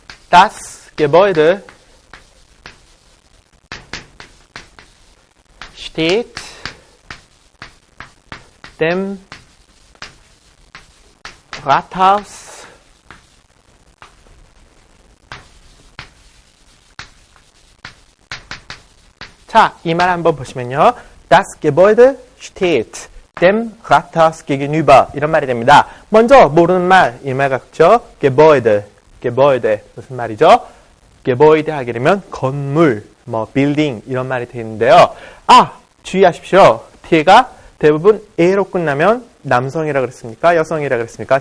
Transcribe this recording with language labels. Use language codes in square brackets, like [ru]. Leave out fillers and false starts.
[de] Das Gebäude steht dem Rathaus [ko] 자, 이 말 한번 보시면요. [de] Das Gebäude steht dem Rathaus gegenüber [ko] 이런 말이 됩니다. 먼저 모르는 말, 이 말 같죠? Gebäude 무슨 말이죠? Gebäude 하게 되면 건물, building 이런 말이 되는데요. 주의하십시오. 뒤에가 대부분 A로 끝나면 남성이라 그랬습니까? 여성이라 그랬습니까?